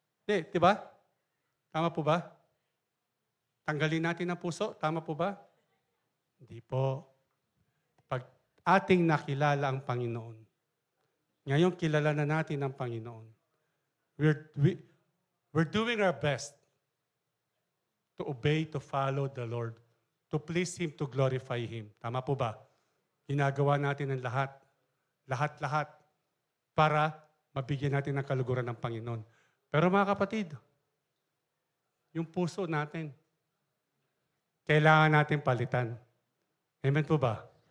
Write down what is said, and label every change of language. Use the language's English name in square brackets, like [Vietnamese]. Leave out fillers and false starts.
[Filipino] Di ba? Tama po ba? Tanggalin natin ang puso. Tama po ba? Hindi po. Pag ating nakilala ang Panginoon, ngayon kilala na natin ang Panginoon. [English] We're doing our best to obey, to follow the Lord, to please Him, to glorify Him. [Filipino] Tama po ba? Ginagawa natin ang lahat. Lahat-lahat. Para mabigyan natin ng kaluguran ng Panginoon. Pero mga kapatid, yung puso natin, kailangan natin palitan. Amen po ba?